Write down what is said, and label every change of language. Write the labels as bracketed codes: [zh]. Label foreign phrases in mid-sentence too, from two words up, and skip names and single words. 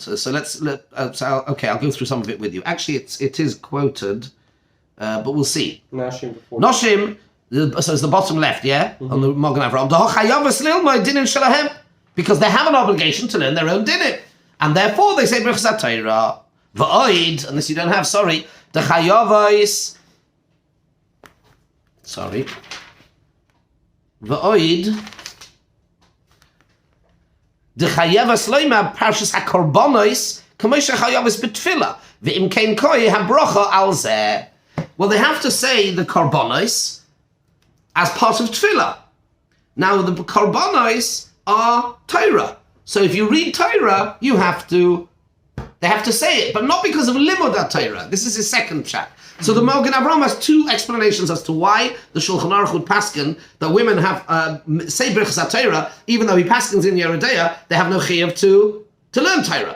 [en] So I'll go through some of it with you. Actually, it is quoted, but we'll see. Noshim. So it's the bottom left, yeah, on the Mogen Avram. Because they have an obligation to learn their own dinim, and therefore they say [he] ברכות התורה. [en] V'oid, unless you don't have, the chayavos. V'oid. [he] The חייבות לומר פרשת הקרבנות כמו שחייבות בתפלה ואם כן קאי הברכה על זה. [en] Well, they have to say the korbanos as part of tefillah. Now, the korbanos are Torah. So if you read Torah, they have to say it, but not because of [he] לימוד תורה. [en] This is his second chat. So the Mogen Avram has two explanations as to why the Shulchan Aruch would paskin that women have say [he] ברכות התורה, [en] even though he paskins in Yeridea, they have no chiyuv to learn Torah.